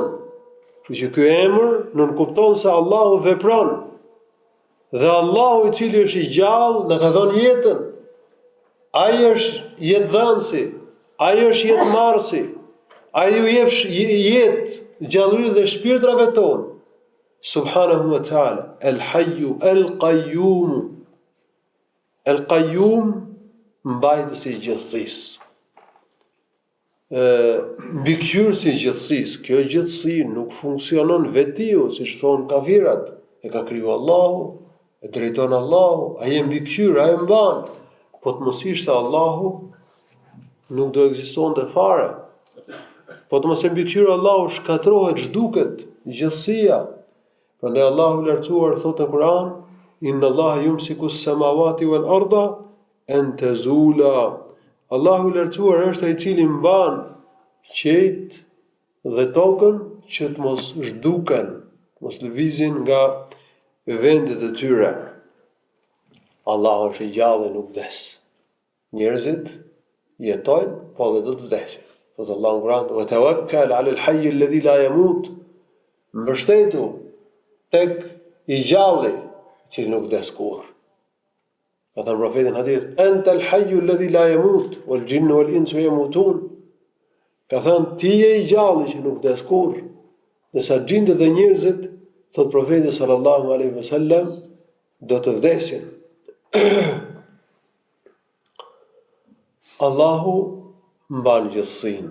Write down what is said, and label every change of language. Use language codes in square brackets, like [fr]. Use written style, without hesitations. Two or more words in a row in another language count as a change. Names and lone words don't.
[sq] Kështu që ky emër nuk kupton se Allahu vepron. Dhe Allahu i cili është i gjallë na ka dhënë jetën. Ai është jetëdhënësi, ai është jetëmarrësi. Ai ju jep jetë, gjallëri dhe shpirtrave tonë. [ar] سبحانه وتعالى الحي القيوم. [sq] El Qayyum, mbajtësi i gjithësisë. Mbikëqyrësi i gjithësisë. Kjo gjithësi nuk funksionon vetiu, siç thonë kafirat. E ka kriju Allahu, e drejton Allahu, ai e mbikëqyr, ai e mban. Po të mos ishte Allahu, nuk do ekzistonte fare. Po të mos e mbikëqyrë Allahu, shkatërrohet, zhduket gjithësia. Prandaj Allahu i lartësuar thotë në Kur'an: [ar] إن الله يمسك السماوات والأرض أن تزولا. [sq] Allahu i lartësuar është ai i cili mban qejt dhe tokën që të mos zhduken, mos lëvizin nga vendet e tyre. Allahu është i gjallë, nuk vdes. Njerëzit jetojnë, po dhe do të vdesin. Thotë Allahu në Kur'an: [ar] "وتوكل على الحي الذي لا يموت." [sq] Mbështetu tek i gjalli, i cili nuk vdes kurrë. Ka thënë profeti në hadith: [ar] "أنت الحي الذي لا يموت, والجن والإنس يموتون." [sq] Ka thënë ti je i gjalli që nuk vdes kurrë. Nësa gjindet dhe njerëzit, thotë profeti [ar] صلى الله عليه وسلم, [sq] do të vdesin. Allahu mban gjithësinë.